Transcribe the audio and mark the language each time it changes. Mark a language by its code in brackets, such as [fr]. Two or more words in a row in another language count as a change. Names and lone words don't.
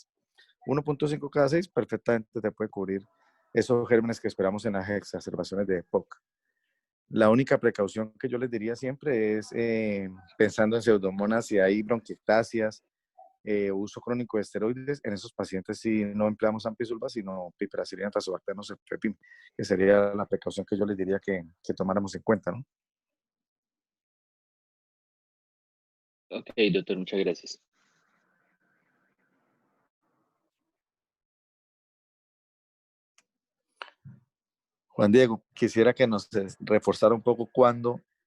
[es] 1.5 cada 6 perfectamente te puede cubrir esos gérmenes que esperamos en las exacerbaciones de EPOC. La única precaución que yo les diría siempre es pensando en pseudomonas, si hay bronquiectasias, uso crónico de esteroides, en esos pacientes sí no empleamos ampicilva, sino piperacillina, tazobactam, cefepime, que sería la precaución que yo les diría que tomáramos en cuenta, ¿no? Ok, doctor, muchas gracias. Juan Diego, quisiera que nos reforzara un poco cuándo